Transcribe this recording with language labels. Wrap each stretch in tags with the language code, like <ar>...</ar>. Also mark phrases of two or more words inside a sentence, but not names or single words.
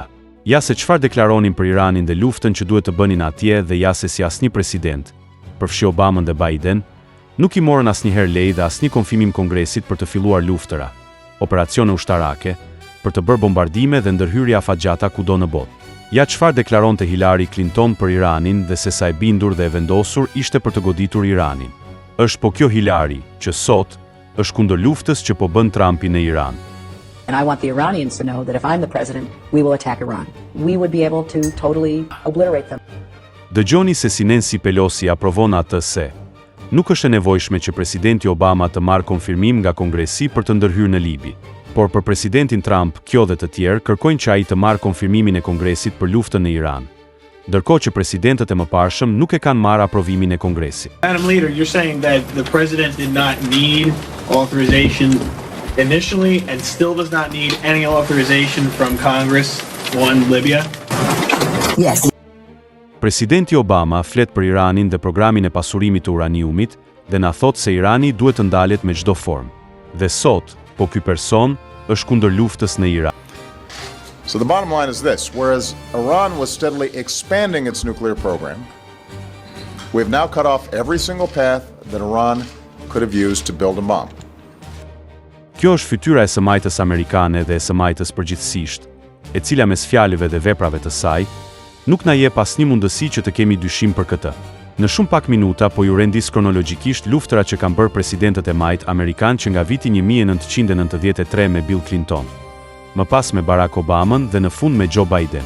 <sq>Ja se çfarë deklaronin për Iranin dhe luftën që duhet të bënin atje dhe ja se si asnjë president, përfshi Obamën dhe Biden, nuk i morën asnjëherë lejë dhe asnjë konfirmim Kongresit për të filluar luftëra, operacione ushtarake, për të bërë bombardime dhe ndërhyrje afatgjata kudo në botë. Ja çfarë deklaronte Hillary Clinton për Iranin dhe se sa e bindur dhe e vendosur ishte për të goditur Iranin. Është po kjo Hillary që sot është kundër luftës që po bën Trumpi në Iran.</sq> <en>And I want the Iranians to know that if I'm the president, we will attack Iran. We would be able to totally obliterate them.</en> <sq>Dëgjoni se si Nancy Pelosi aprovon atë se nuk është e nevojshme që presidenti Obama të marrë konfirmim nga Kongresi për të ndërhyrë në Libi, por për presidentin Trump, kjo dhe të tjerë kërkojnë që ai të marrë konfirmimin e Kongresit për luftën në Iran, ndërkohë që presidentët e mëparshëm nuk e kanë marrë aprovimin e Kongresit.</sq> <en>Madam Leader, you're saying that the president did not need authorization initially and still does not need any authorization from Congress on Libya? Yes.</en> <sq>Presidenti Obama flet për Iranin dhe programin e pasurimit të uraniumit dhe na thot se Irani duhet të ndalet me çdo formë. Dhe sot, po ky person është kundër luftës në Iran.</sq> <en>So the bottom line is this: whereas Iran was steadily expanding its nuclear program, we have now cut off every single path that Iran could have used to build a bomb.</en> <sq>Kjo është fytyra e së-majtës amerikane dhe e së-majtës përgjithsisht, e cila mes fjalëve dhe veprave të saj nuk na jep asnjë mundësi që të kemi dyshim për këtë. Në shumë pak minuta po ju rendis kronologjikisht luftërat që kanë bërë presidentët e majt amerikan që nga viti 1993 me Bill Clinton, më pas me Barack Obama dhe në fund me Joe Biden.</sq>